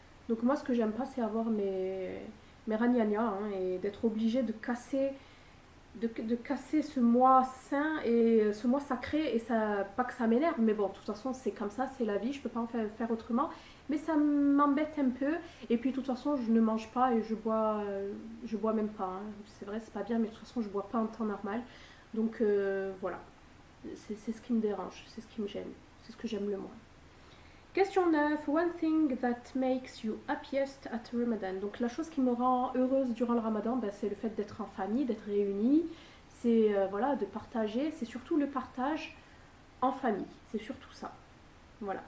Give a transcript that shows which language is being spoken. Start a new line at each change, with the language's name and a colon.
French: Donc, moi, ce que j'aime pas, c'est avoir mes ragnagnas, hein, et d'être obligée de casser ce mois saint et ce mois sacré, et ça, pas que ça m'énerve, mais bon, de toute façon c'est comme ça, c'est la vie, je peux pas en faire autrement, mais ça m'embête un peu. Et puis de toute façon je ne mange pas et je bois même pas, hein. C'est vrai, c'est pas bien, mais de toute façon je bois pas en temps normal, donc voilà, c'est ce qui me dérange, c'est ce qui me gêne, c'est ce que j'aime le moins. Question 9.
English: One thing that makes you happiest at Ramadan.
French: Donc la chose qui me rend heureuse durant le Ramadan, c'est le fait d'être en famille, d'être réunis. C'est voilà, de partager. C'est surtout le partage en famille. C'est surtout ça. Voilà.